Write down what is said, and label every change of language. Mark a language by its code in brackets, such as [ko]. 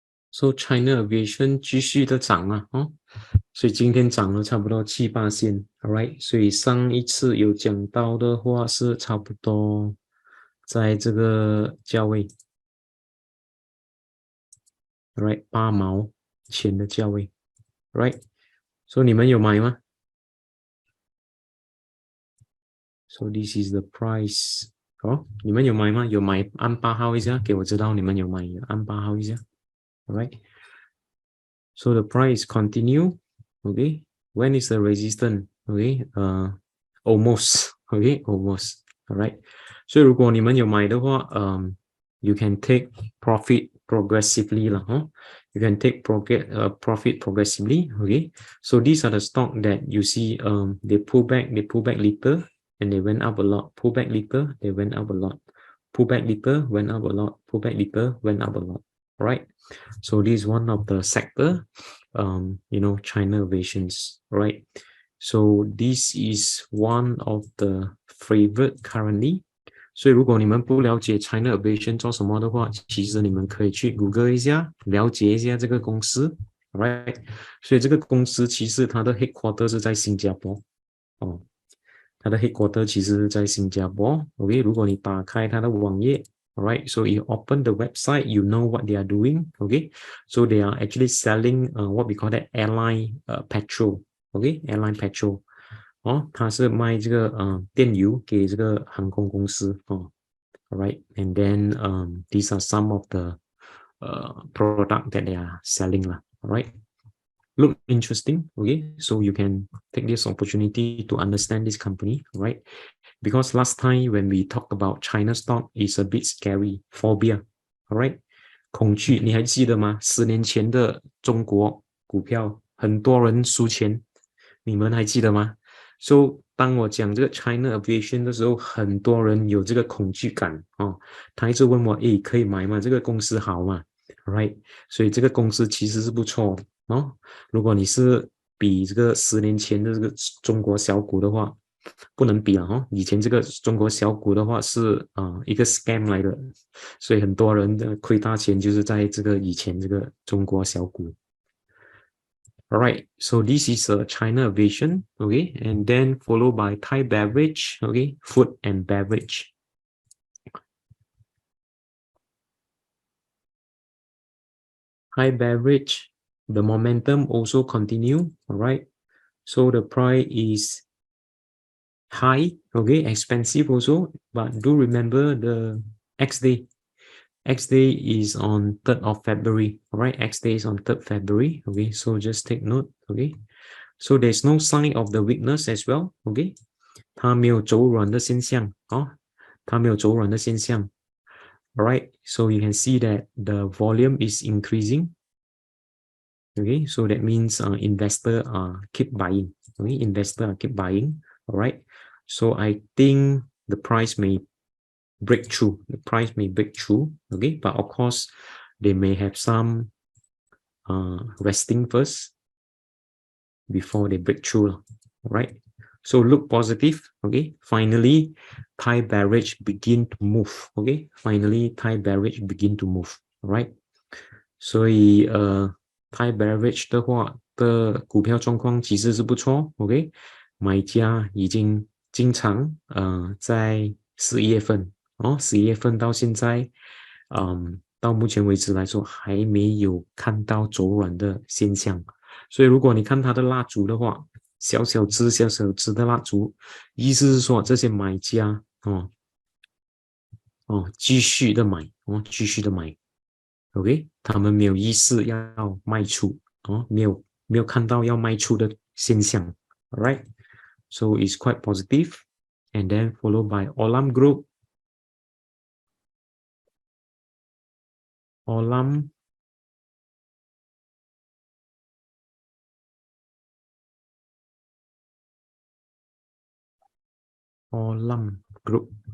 [zh] So China Aviation 继续的涨啊，所以今天涨了差不多7%， alright， 所以上一次有讲到的话是差不多在这个价位 ，alright， 8毛钱的价位 ，right， 所以你们有买吗？ [en] So this is the price， [zh] 你们有买吗？有买按8号一下，给我知道你们有买，按8号一下 ，alright。 [en] So the price continue, okay. When is the resistance? Okay, almost, okay, almost, alright. [zh] 所以如果你们有买的话 [en] you can take profit progressively lah, You can take profit progressively, okay. So these are the stock that you see they pull back little and they went up a lot. Pull back little, they went up a lot. Pull back little, went up a lot. Pull back little, went up a lot. Right. So this is one of the sector, China Aviations, right? So this is one of the favorite currently. [zh] 所以如果你们不了解 China Aviation 做什么的话，其实你们可以去 Google 一下，了解一下这个公司 ，right？所以这个公司其实它的 headquarter 是在新加坡，它的 headquarter 其实是在新加坡。 [en] OK， [zh] 如果你打开它的网页 [en] ，alright， so you open the website, you know what they are doing. OK， so they are actually selling what we call that airline petrol. OK， airline petrol。 [zh] 它是卖这个电油给这个航空公司 [en] Alright, and then these are some of the product that they are selling lah. Alright. Look interesting, okay? So you can take this opportunity to understand this company, right? Because last time when we talk about China stock, is a bit scary, phobia, alright? [zh] 恐惧，你还记得吗？10年前的中国股票，很多人输钱，你们还记得吗？ So 当我讲这个 China Aviation 的时候，很多人有这个恐惧感他一直问我，可以买吗？这个公司好吗？ Right， 所以这个公司其实是不错的如果你是比这个10年前的这个中国小股的话，不能比了以前这个中国小股的话是一个 scam 来的，所以很多人的亏大钱就是在这个以前这个中国小股。 [en] Alright, so this is China Aviation, okay, and then followed by Thai Beverage, okay, food and beverage. Thai Beverage, the momentum also continue, alright. So the price is high, okay, expensive also, but do remember the X day. X day is on 3rd of February, all right? X day is on 3rd February, okay? So just take note, okay? So there's no sign of the weakness as well, okay? [zh] 它没有走软的现象，它没有走软的现象。 [en] All right, so you can see that the volume is increasing. Okay, so that means investor keep buying. Okay, investor keep buying. All right, so I think the price may break through. The price may break through. Okay, but of course, they may have some resting first before they break through. All right, so look positive. Okay, finally, Thai beverage begin to move. Okay, finally, Thai beverage begin to move. All right. [zh] 所以Thai beverage 的话的股票状况其实是不错 ，OK， 买家已经经常在11月份11月份到现在，到目前为止来说还没有看到走软的现象，所以如果你看它的蜡烛的话，小小只的蜡烛，意思是说这些买家继续的买继续的买。 [en] OK， [zh] 他们没有意识要卖出没有看到要卖出的现象 [en] ，Alright， so it's quite positive, and then followed by Olam Group, Olam Group.